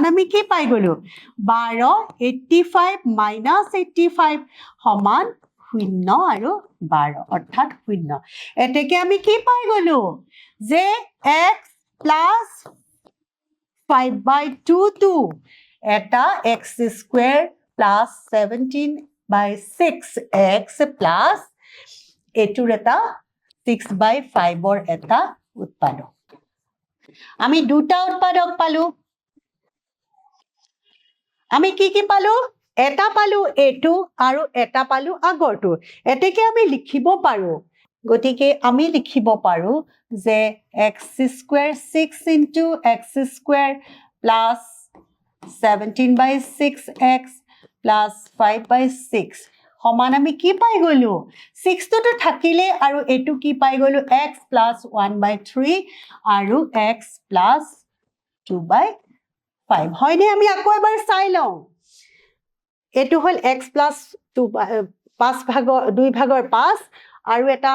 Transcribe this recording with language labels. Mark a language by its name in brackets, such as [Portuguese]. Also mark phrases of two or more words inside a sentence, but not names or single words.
[Assamese] আমি কি পাই গলো 12 85 minus 85 সমান 0 আৰু 12 অৰ্থাৎ 0 এতেকে আমি কি পাই গলো যে [English] x plus 5 by 2 [Assamese] 2 এটা [English] x square plus 17 by 6x plus [Assamese] এটুৰ এটা [English] 6 by 5 or [Assamese] এটা উৎপাদক আমি দুটা উৎপাদক পালো আমি কি পালো এটা পালো এটু আৰু এটা পালো আগৰটো এতেকে আমি লিখিব পাৰো গটিকে আমি লিখিব পাৰো যে [English] x square 6 into x square plus 17 by 6x plus 5 by 6 [Assamese] সমান আমি কি পাই গলো 6 তো থাকিলে আৰু এটু কি পাই গলো [English] x plus 1 by 3 [Assamese] আৰু [English] x plus 2 by 5 [Assamese] হয়নে আমি আকৌ এবাৰ চাই লওঁ এটু হল [English] x plus 2 [Assamese] 5 ভাগৰ 2 ভাগৰ 5 আৰু এটা